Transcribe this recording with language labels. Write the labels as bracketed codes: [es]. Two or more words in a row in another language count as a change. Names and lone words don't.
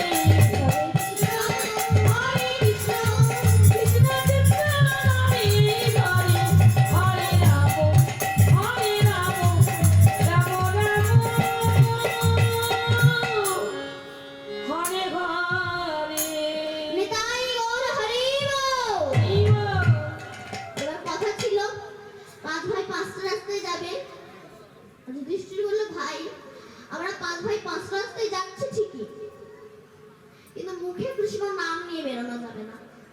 [sa] हरे कृष्ण, कृष्ण कृष्ण, हरे हरे, हरे राम, हरे राम, राम राम, हरे हरे. [bn] নিতাই গৌর হরি বল। এবার কথা ছিল 5 ভাই 5 রাস্তায় যাবে। যুধিষ্ঠির বলল ভাই, আমরা 5 ভাই 5 রাস্তায় যাচ্ছি ঠিকই, কিন্তু মুখে কৃষ্ণ নাম নিয়ে বেরোনো যাবে না।